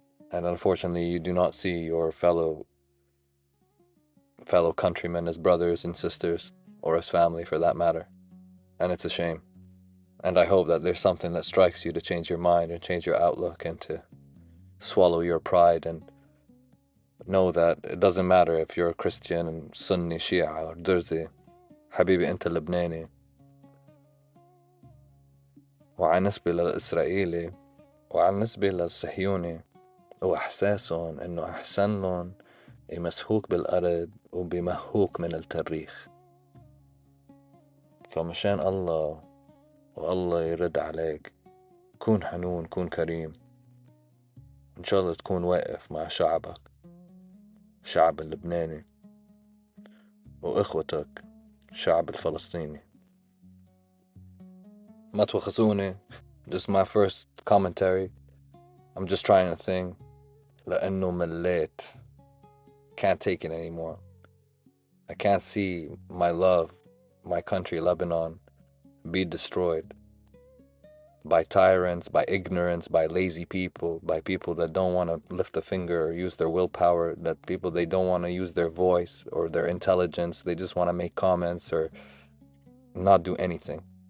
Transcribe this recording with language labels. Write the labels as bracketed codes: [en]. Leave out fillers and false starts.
[en] And unfortunately, you do not see your fellow countrymen as brothers and sisters, or as family for that matter. And it's a shame. And I hope that there's something that strikes you to change your mind and change your outlook and to swallow your pride and know that it doesn't matter if you're a Christian and Sunni, Shia or Durzi. [ar] حبيبي أنت لبناني. وعلى نسبة للإسرائيلي وعلى نسبة للصهيوني وإحساسهم إنه أحسن لهم يمسحوك بالأرض وبيمهوك من التاريخ. فمشان الله والله يرد عليك، كون حنون، كون كريم، إن شاء الله تكون واقف مع شعبك، الشعب اللبناني، وإخوتك الشعب الفلسطيني. ما تواخذوني. [en] This is my first commentary. I'm just trying a thing. [ar] لأنه مليت. [en] Can't take it anymore. I can't see my love, my country, Lebanon, be destroyed by tyrants, by ignorance, by lazy people, by people that don't want to lift a finger or use their willpower, that people they don't want to use their voice or their intelligence, they just want to make comments or not do anything.